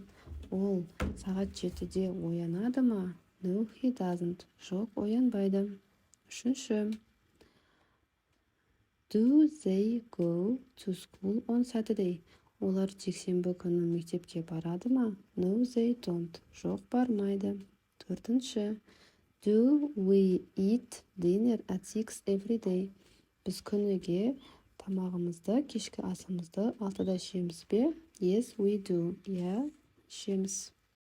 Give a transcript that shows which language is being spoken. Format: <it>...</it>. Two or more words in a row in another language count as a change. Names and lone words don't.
<kk>Ол сағат 7-де оянады ма?</kk> <en>No, he doesn't.</en> <kk>Жоқ, оянбайды. Үшінші.</kk> <en>Do they go to school on Saturday?</en> <kk>Олар жексенбі күні мектепке барады ма?</kk> <en>No, they don't.</en> <kk>Жоқ, бармайды. Төртінші.</kk> <en>Do we eat dinner at 6 every day?</en> <kk>Біз күніге тамағымызды, кешкі асымызды 6-да ішеміз бе?</kk> <en>Yes, we do.</en> <kk>Иә, ішеміз.</kk>